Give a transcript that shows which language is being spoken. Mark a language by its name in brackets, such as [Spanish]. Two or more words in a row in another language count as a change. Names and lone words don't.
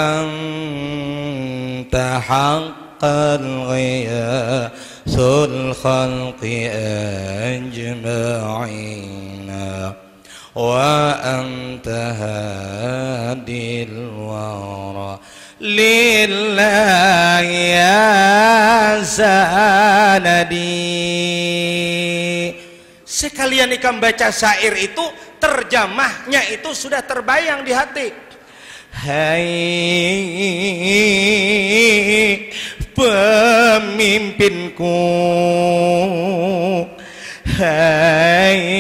[Arabic] أنت حقا غياث الخلق أجمعين وأنت هادي الورى لله يا سندي. [Banjar] Sekalian ikam baca syair itu, terjemahnya itu sudah terbayang di hati. [Indonesian] Hai pemimpinku, hai